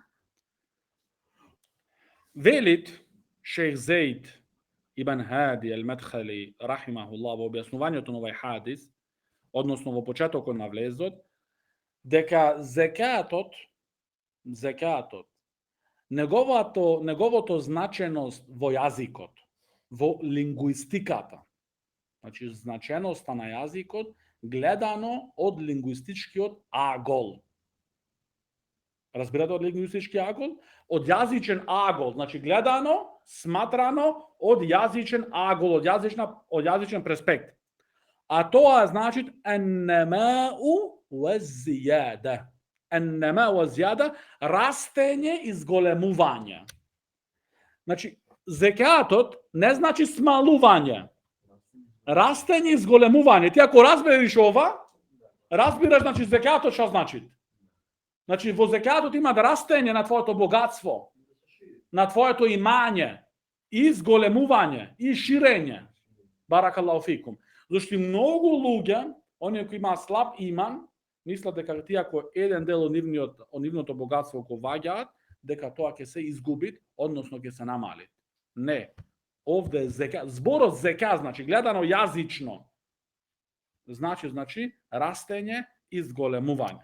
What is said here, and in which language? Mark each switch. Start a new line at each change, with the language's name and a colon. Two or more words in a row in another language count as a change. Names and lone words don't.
Macedonian: Велит шејх Зејд ибн Хади ал-Медхали рахимахуллах во објаснувањето на овај хадис, односно во почетокот на влезот, дека зекатот неговото значеност во јазикот, во лингвистиката, значи значеноста на јазикот гледано од лингвистичкиот агол. Разбирате од лингвистички агол? Од јазичен агол, значи гледано, сматрано од јазичен агол, од јазичен перспект. А тоа значи
Arabic: النماء والزيادة. النماء والزيادة,
Macedonian: растење и зголемување. Значи, зекатот не значи смалување. Растење и зголемување. Ти ако разбереш ова, разбираш, значи, зекатот што значи. Значи, во зекатот има растење на твоето богатство, на твоето имање, и зголемување, и ширење.
Arabic: بارك الله فيكم.
Macedonian: Зашто многу луѓе, оние кои имаат слаб иман, мислат дека ти ако еден дел од нивното богатство го ваѓаат, дека тоа ќе се изгуби, односно ќе се намали. Не. Овде зека, зборот зека, значи гледано јазично, значи растење и зголемување.